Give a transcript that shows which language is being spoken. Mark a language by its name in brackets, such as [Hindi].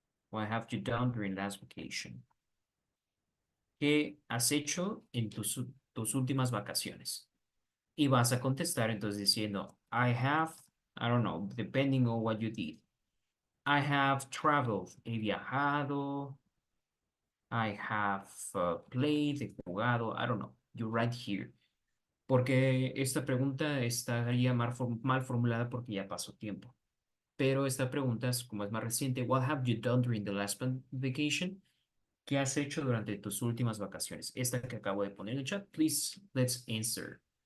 [English] What have you done during last vacation? [Spanish] ¿Qué has hecho en tus últimas vacaciones? Y vas a contestar entonces diciendo, [English] I have, I don't know, depending on what you did. I have traveled, [Spanish] he viajado. [English] I have played, [Spanish] he jugado, [English] I don't know. You write here. [Spanish] Porque esta pregunta estaría mal formulada porque ya pasó tiempo. Pero esta pregunta es como es más reciente. [English] What have you done during the last vacation? [Spanish] ¿Qué has hecho durante tus últimas vacaciones? Esta que acabo de poner en el chat. [English] Please, let's answer.